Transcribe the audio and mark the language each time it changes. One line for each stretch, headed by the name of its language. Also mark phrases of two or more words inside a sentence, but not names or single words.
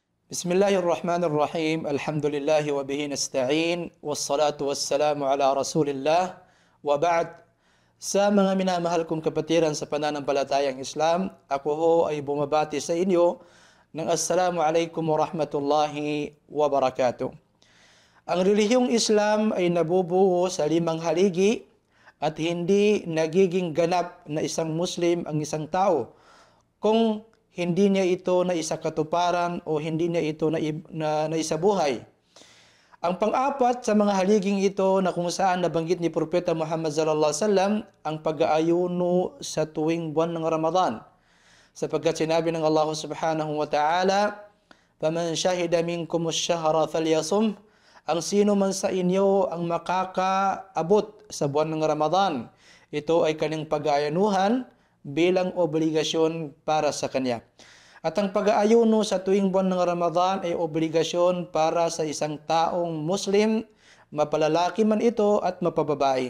Arabic: بسم الله الرحمن الرحيم. الحمد لله وبه نستعين. والصلاة والسلام على رسول الله. وبعد.
Filipino: Sa mga minamahal kong kapatiran sa pananampalatayang Islam, ako ho ay bumabati sa inyo ng
Arabic: السلام عليكم ورحمة الله وبركاته.
Filipino: Ang relihiyong Islam ay nabubuo sa 5 haligi at hindi nagiging ganap na isang Muslim ang isang tao kung hindi niya ito na isakatuparan o hindi niya ito na isabuhay. Ang pang-apat sa mga haliging ito na kung saan nabanggit ni Propeta Muhammad
Arabic: صلى الله عليه وسلم
Filipino: ang pag-aayuno sa tuwing buwan ng Ramadan. Sapagkat sinabi ng
Arabic: الله سبحانه وتعالى, "فمن شهد منكم الشهر فليصمه."
Filipino: Ang sino man sa inyo ang makakaabot sa buwan ng Ramadan, ito ay kanyang pag-aayanuhan bilang obligasyon para sa kanya. At ang pag-aayuno sa tuwing buwan ng Ramadan ay obligasyon para sa isang taong Muslim, mapalalaki man ito at mapababae.